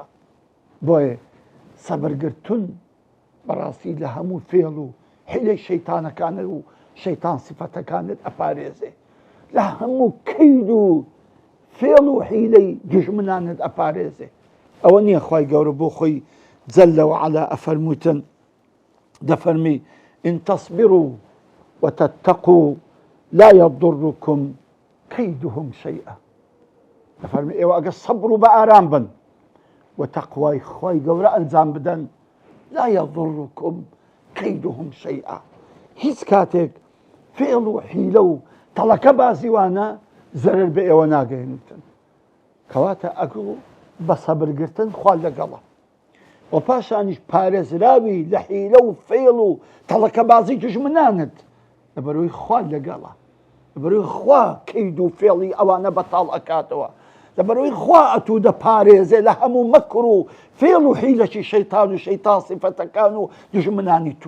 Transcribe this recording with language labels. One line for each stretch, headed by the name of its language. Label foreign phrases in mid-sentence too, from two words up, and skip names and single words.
Central Kurdish: بۆیە سەبرگرتن بەڕاستی لە هەموو فێڵ و حیلەی شەیتانەکانت و شەیتان سفەتەکانت ئەپارێزێ، لە هەموو کەید و فێڵ و حیلەی دوژمنانت ئەپارێزێ. ئەوە نییە خوای گەورە بۆ خۆی
Arabic: جەلە وعەلا
Central Kurdish: ئەفەرمووتن، دەفەرمی
Arabic: ئین تەصبروا وتتقوا لا يضركم كيدهم شيئا.
Central Kurdish: دەفەرمی ئێوە ئەگەر سەبر و بە ئارام بن و تەقوای خوای گەورە ئەنجام بدەن،
Arabic: لا يضركم كيدهم شيئا.
Central Kurdish: هیچ کاتێک فێڵ و حیلە و تەڵەکە بازیوانە زەرر بە ئێوە ناگەێنتن. کەواتە ئەگوڵ بە سەبرگرتن خوا لەگەڵە، و پاشانیش پارێزراوی لە حیلە و فێڵ و تەڵەکە بازی دوژمنانت، لەبەرەوەی خوا لەگەڵە، لەبەرەوەی خوا کەید و فێڵی ئەوانە بەتاڵ ئەکاتەوە، لەبەرەوەی خوا ئەتوو دەپارێزێ لە هەموو مەکر و فێڵ و حیلەکی شەیتان و شەیتان سیفەتەکان و دوژمنانی تو.